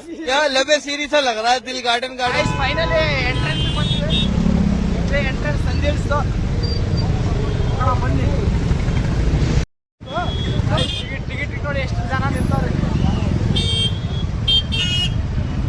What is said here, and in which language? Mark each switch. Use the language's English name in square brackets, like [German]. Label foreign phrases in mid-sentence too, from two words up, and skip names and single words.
[Hindi] यहाँ लबे सीरी सा लग रहा है, दिल [English] garden garden. [Kannada] ಫೈನಲಿ ಎಂಟ್ರೆನ್ಸ್ ಬಂದಿದೆ, ಎಂಟ್ರೆನ್ಸ್ ನಂದಿ ಹಿಲ್ಸ್. ಬನ್ನಿ, ಟಿಕೆಟ್ ನೋಡಿ ಎಷ್ಟು ಜನ ನಿಂತವ್ರೆ.